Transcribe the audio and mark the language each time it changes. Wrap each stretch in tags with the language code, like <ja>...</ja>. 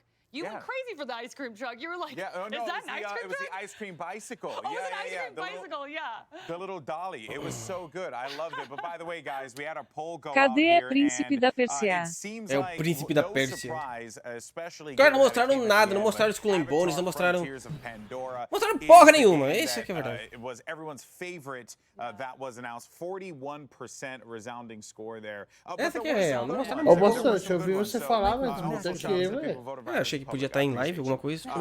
<en>You went crazy for the ice cream truck. You were like, no, is that an ice cream truck? It was the ice cream bicycle. Oh, it was an ice cream bicycle, The little dolly. It was so good. I loved it. But by the way, guys, we had a poll go</en> <pt>Cadê</pt> <en>out</en> <pt>Príncipe da Pérsia? É o Príncipe da Pérsia. Cara, não mostraram nada, não mostraram Skull and Bones, não mostraram... Mostraram porra nenhuma, isso é que é verdade.</pt> <en>It was everyone's favorite that was announced. 41% resounding score there.</en> <pt>Essa que é real, não mostraram nada. Ô, Bostante, eu vi você falar, mas não tem que ir, velho. Achei que podia estar em live, alguma coisa.</pt>